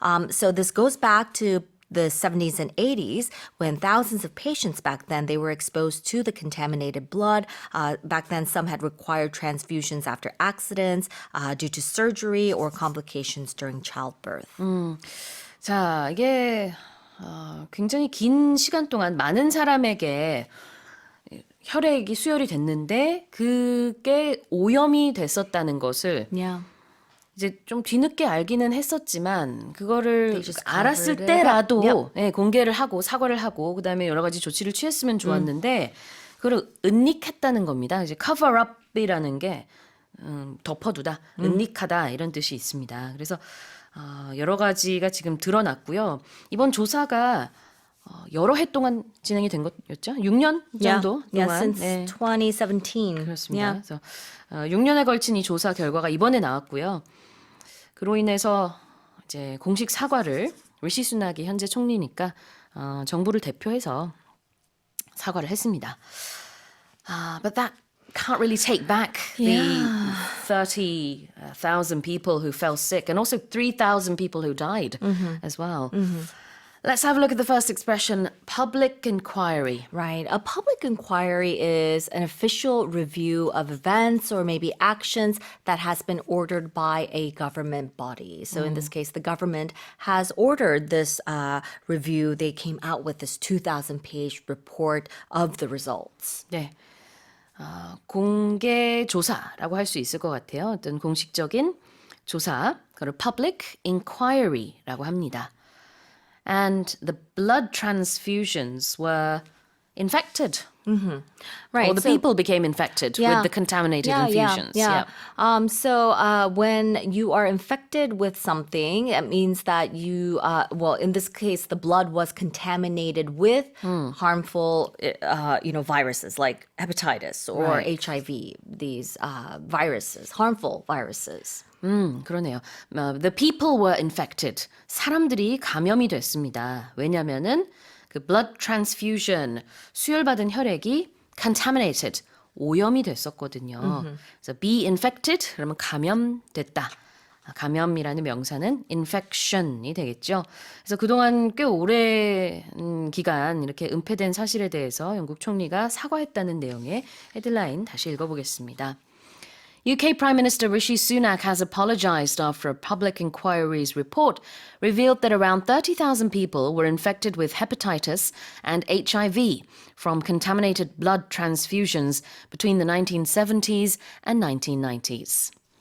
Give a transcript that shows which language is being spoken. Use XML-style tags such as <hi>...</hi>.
<en>So this goes back to the 70s and 80s, when thousands of patients back then, they were exposed to the contaminated blood. Back then, some had required transfusions after accidents due to surgery or complications during childbirth.</en> <ko>자, 이게 굉장히 긴 시간 동안 많은 사람에게 혈액이 수혈이 됐는데 그게 오염이 됐었다는 것을</ko> <en>Yeah.</en> <ko>이제 좀 뒤늦게 알기는 했었지만 그거를</ko> <en>They just</en> <ko>알았을</ko> <en>covered it up.</en> <ko>때라도</ko> <en>Yep.</en> <ko>예, 공개를 하고 사과를 하고 그다음에 여러 가지 조치를 취했으면 좋았는데 그걸 은닉했다는 겁니다. 이제</ko> <en>cover up</en> <ko>이라는 게 덮어두다, 은닉하다 이런 뜻이 있습니다. 그래서 여러 가지가 지금 드러났고요. 이번 조사가 여러 해 동안 진행이 된 것였죠? 6년 정도</ko> <en>Yeah,</en> <ko>동안.</ko> <en>since</en> <ko>네.</ko> <en>2017.</en> <ko>그렇습니다.</ko> <en>Yeah.</en> <ko>그래서 6년에 걸친 이 조사 결과가 이번에 나왔고요. 그로 인해서 이제 공식 사과를 리시 수낙이 현재 총리니까 정부를 대표해서 사과를 했습니다.</ko> <en>But that can't really take back the 30,000 people who fell sick and also 3,000 people who died as well. Let's have a look at the first expression, public inquiry. Right. A public inquiry is an official review of events or maybe actions that has been ordered by a government body. So in this case, the government has ordered this review. They came out with this 2,000-page report of the results.</en> <ko>네. 공개 조사라고 할 수 있을 것 같아요. 어떤 공식적인 조사, 그걸</ko> <en>public inquiry</en> <ko>라고 합니다.</ko> <en>And the blood transfusions were infected. Right. Or the people became infected with the contaminated infusions. Yeah. So when you are infected with something, it means that you, well, in this case, the blood was contaminated with harmful, viruses like hepatitis or HIV. These viruses, harmful viruses.</en> <ko>그러네요.</ko> <en>The people were infected.</en> <ko>사람들이 감염이 됐습니다. 왜냐면은 그</ko> <en>blood transfusion,</en> <ko>수혈받은 혈액이 contaminated, 오염이 됐었거든요. 그래서</ko> <en>be infected,</en> <ko>그러면 감염됐다. 감염이라는 명사는 infection이 되겠죠. 그래서 그동안 꽤 오래 기간 이렇게 은폐된 사실에 대해서 영국 총리가 사과했다는 내용의 헤드라인 다시 읽어보겠습니다.</ko> <en>UK Prime Minister Rishi Sunak has apologized after a public inquiry's report revealed that around 30,000 people were infected with hepatitis and HIV from contaminated blood transfusions between the 1970s and 1990s.</en>